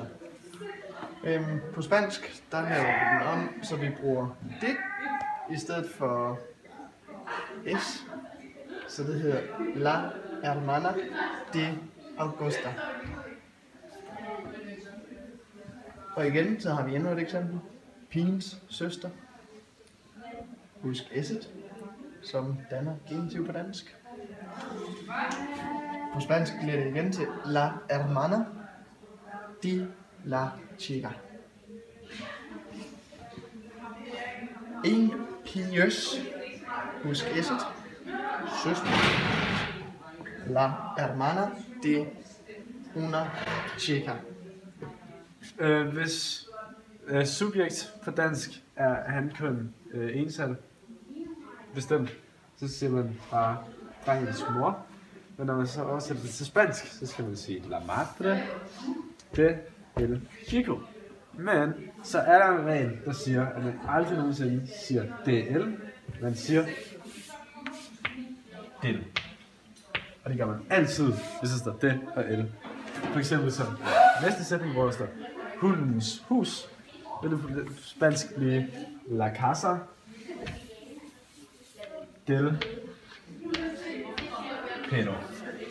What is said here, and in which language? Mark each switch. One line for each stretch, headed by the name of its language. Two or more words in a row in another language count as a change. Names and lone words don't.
Danish: På spansk, der laver vi den om, så vi bruger det i stedet for S, så det hedder
Spanish: La Hermana de Augusta.
Danish: Og igen, så har vi endnu et eksempel. Pigens søster. Husk S'et, som danner genitiv på dansk. På spansk bliver det igen til
Spanish: La Hermana de la chica.
Danish: En piges, husk S'et, søster.
Spanish: La hermana de una chica.
Danish: Hvis subjekt på dansk er hankøn ensal bestemt, så siger man bare drengens mor. Men når man så oversætter det til spansk, så skal man sige
Spanish: la madre de el chico.
Danish: Men så er der en regel, der siger, at man aldrig nogensinde siger del, man siger del. Og det gør man altid, hvis der står det og el. For eksempel som næste sætning, hvor der står hundens hus, vil det på spansk blive
Spanish: la casa del perro.